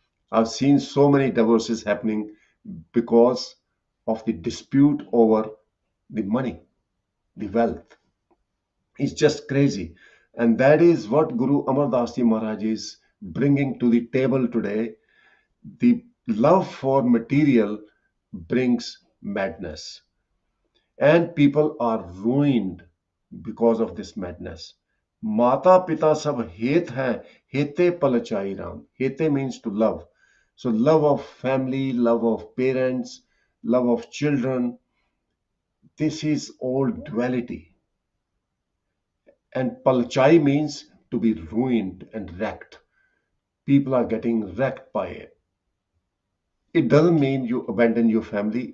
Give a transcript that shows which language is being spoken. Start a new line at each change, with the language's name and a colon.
English: I've seen so many divorces happening because of the dispute over the money, the wealth. It's just crazy. And that is what Guru Amardas Ji Maharaj is bringing to the table today. The love for material brings madness. And people are ruined because of this madness.
Punjabi: माता पिता सब हेत हैं, हेते पलचाई Ram.
English: Hete means to love. So love of family, love of parents, love of children, this is all duality. And palchai means to be ruined and wrecked. People are getting wrecked by it. It doesn't mean you abandon your family.